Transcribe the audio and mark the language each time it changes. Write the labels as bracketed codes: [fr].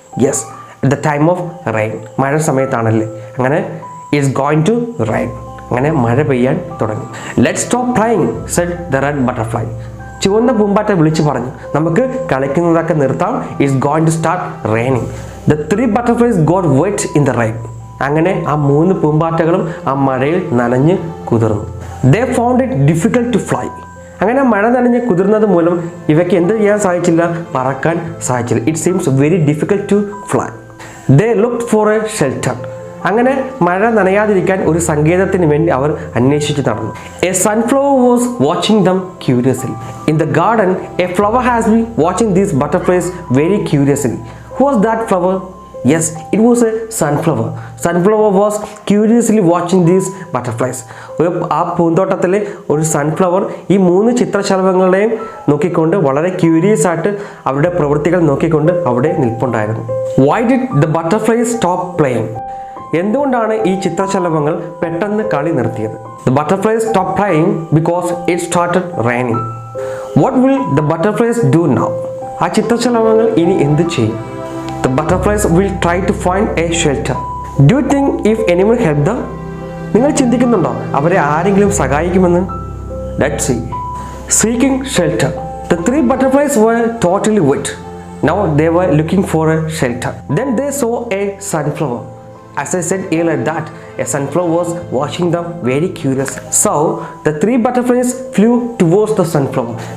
[en] Yes, at the time of rain. [ml] മഴ സമയത്താണല്ലേ. അങ്ങനെ [en] is going to rain. [ml] അങ്ങനെ മഴ പെയ്യാൻ തുടങ്ങി. [en] Let's stop playing, said the red butterfly. [ml] ചുവന്ന പൂമ്പാറ്റ വിളിച്ചു പറഞ്ഞു, നമുക്ക് കളിക്കുന്നതൊക്കെ നിർത്താം. [en] It's going to start raining. The 3 butterflies got wet in the rain. [ml] അങ്ങനെ ആ 3 പൂമ്പാറ്റകളും ആ മഴയിൽ നനഞ്ഞ് കുതിർന്നു. [en] They found it difficult to fly. [ml] അങ്ങനെ മഴ നനഞ്ഞ് കുതിർന്നത് മൂലം ഇവയ്ക്ക് എന്ത് ചെയ്യാൻ സാധിച്ചില്ല? പറക്കാൻ സാധിച്ചില്ല. [en] It seems very difficult to fly. They looked for a shelter. [ml] അങ്ങനെ മഴ നനയാതിരിക്കാൻ ഒരു സങ്കേതത്തിന് വേണ്ടി അവർ അന്വേഷിച്ച് നടന്നു. [en] A sunflower was watching them curiously. In the garden, a flower has been watching these butterflies very curiously. Who was that flower? Yes, it was a sunflower. Sunflower was curiously watching these butterflies. [ml] ആ പൂന്തോട്ടത്തിലെ ഒരു sunflower ഈ 3 ചിത്രശലഭങ്ങളെയും നോക്കിക്കൊണ്ട് വളരെ curious ആയിട്ട് അവരുടെ പ്രവൃത്തികൾ നോക്കിക്കൊണ്ട് അവിടെ നിൽപ്പുണ്ടായിരുന്നു. [en] Why did the butterflies stop playing? [ml] എന്തുകൊണ്ടാണ് ഈ ചിത്രശലഭങ്ങൾ പെട്ടെന്ന് കളി നിർത്തിയത്? [en] The butterflies stopped playing because it started raining. What will the butterflies do now? [ml] ആ ചിത്രശലഭങ്ങൾ ഇനി എന്ത് ചെയ്യും? [en] The butterflies will try to find a shelter. Do you think if anyone helped them? [ml] നിങ്ങൾ ചിന്തിക്കുന്നുണ്ടോ അവരെ ആരെങ്കിലും സഹായിക്കുമെന്ന്? [en] Let's see. Seeking shelter. The 3 butterflies were totally wet. Now they were looking for a shelter. Then they saw a sunflower. As I said earlier that a sunflower was watching them very curious. So the 3 butterflies flew towards the sunflower.